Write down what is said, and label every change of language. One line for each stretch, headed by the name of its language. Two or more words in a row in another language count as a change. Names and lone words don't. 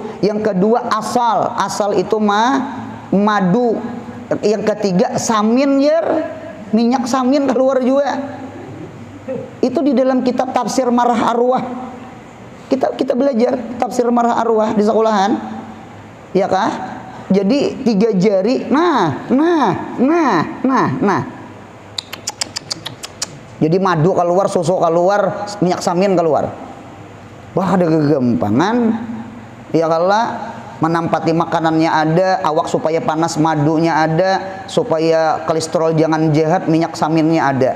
Indonesian: Yang kedua asal itu madu. Yang ketiga samin yer, minyak samin keluar juga. Itu di dalam kitab tafsir Marah Arwah. Kita belajar tafsir Marah Arwah di sekolahan. Ya kah? Jadi 3 jari. Nah. Jadi madu keluar, susu keluar, minyak samin keluar. Wah, ada kegampangan. Ya kalau menampati makanannya ada, awak supaya panas, madunya ada, supaya kolesterol jangan jahat, minyak saminnya ada.